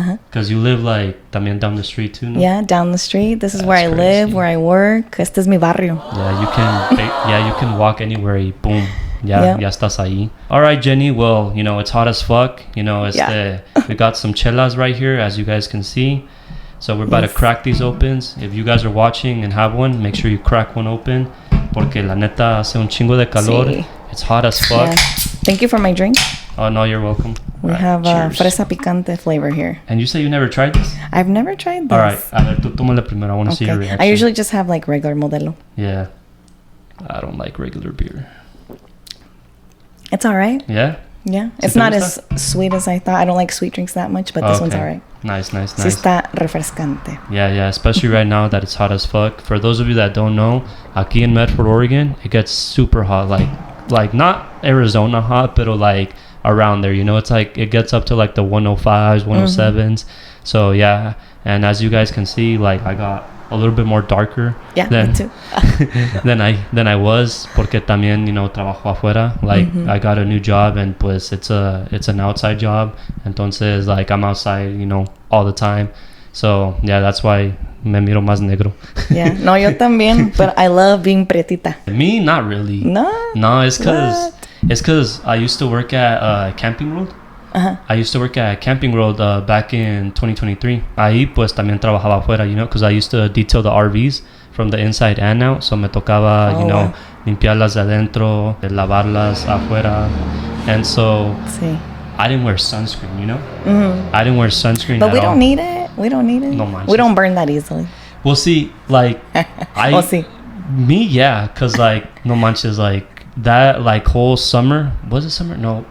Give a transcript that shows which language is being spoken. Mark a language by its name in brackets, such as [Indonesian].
[English] Because you live like [Spanish] también [English] down the street too, no? Yeah, down the street. This is where I live, where I work. [Spanish] Este es mi barrio. [English] Yeah, you can walk anywhere [Spanish] y boom. Ya estás ahí. [English] All right, Jenny. Well, you know, it's hot as fuck. You know, we got some chelas right here, as you guys can see. So we're about to crack these opens. If you guys are watching and have one, make sure you crack one open. [Spanish] Porque la neta hace un chingo de calor. Sí. [English] It's hot as fuck. Yeah. Thank you for my drink. Oh, no, you're welcome. We have [Spanish] fresa picante [English] flavor here. And you say you never tried this? I've never tried this. All right. [Spanish] A ver, tú tómale primero. [English] I want to see your reaction. I usually just have like regular Modelo. Yeah. I don't like regular beer. It's all right. Yeah? Yeah. It's not as sweet as I thought. I don't like sweet drinks that much, but this one's all right. Nice. [Spanish] Sí está refrescante. [English] Yeah. Especially right now that it's hot as fuck. For those of you that don't know, [Spanish] aquí [English] in Medford, Oregon, it gets super hot. Like not Arizona hot, but like around there. You know, it's like it gets up to like the 105s, 107s. So yeah. And as you guys can see, like I got a little bit more darker me too. than I was, [Spanish] porque también, [English] you know, [Spanish] trabajo afuera. [English] Like I got a new job and [Spanish] pues [English] it's an outside job. [Spanish] Entonces [English] like I'm outside, you know, all the time. So yeah, that's why [Spanish] me miro más negro. [English] Yeah, no, [Spanish] yo también, [English] but I love being pretita. Me, not really. No, it's cause I used to work at Camping World. I used to work at Camping World back in 2023. [Spanish] Ahí pues también trabajaba afuera, [English] you know, because I used to detail the RVs from the inside and out. So [Spanish] me tocaba, limpiarlas de adentro, lavarlas afuera. [English] And so I didn't wear sunscreen, you know? I didn't wear sunscreen But we don't all. need it. We don't need it. [Spanish] No manches. [English] We don't burn that easily. We'll see. Like, We'll see. Me, yeah. Because, like, [Spanish] no manches, [English] like, that, like, whole summer. Was it summer? No.